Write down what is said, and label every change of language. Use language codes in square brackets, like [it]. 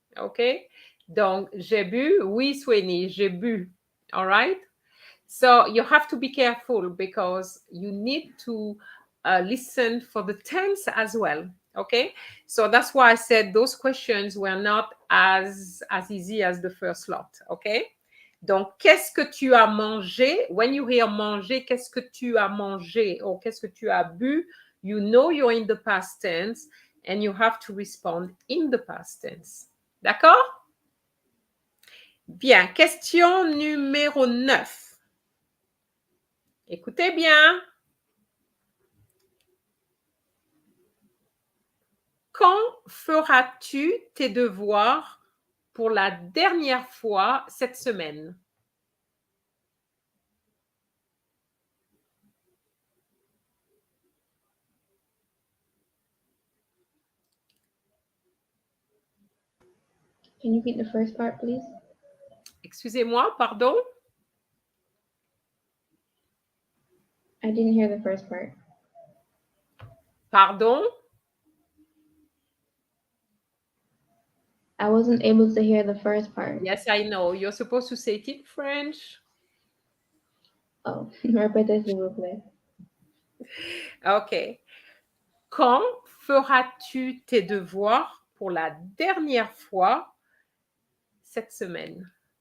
[en] Okay, [fr] donc j'ai bu, oui, Sweeney, j'ai bu. [en] All right. So you have to be careful because you need to listen for the tense as well. Okay, so that's why I said those questions were not as easy as the first lot. [fr] Okay, donc qu'est-ce que tu as mangé? [en] When you hear manger, [fr] qu'est-ce que tu as mangé [en] or [fr] qu'est-ce que tu as bu? [en] You know you're in the past tense and you have to respond in the past tense. [fr] D'accord? Bien, question numéro 9. Écoutez bien. Quand feras-tu tes devoirs pour la dernière fois cette semaine? [en] Can you repeat the first part, please? [fr] Excusez-moi, pardon? [en] I didn't hear the first part. [fr] Pardon? [en] I wasn't able to hear the first part. Yes, I know. You're supposed to say it in French. [fr] Oh, répétez s'il vous plaît. [en] OK. [fr] Quand feras-tu tes devoirs pour la dernière fois cette semaine?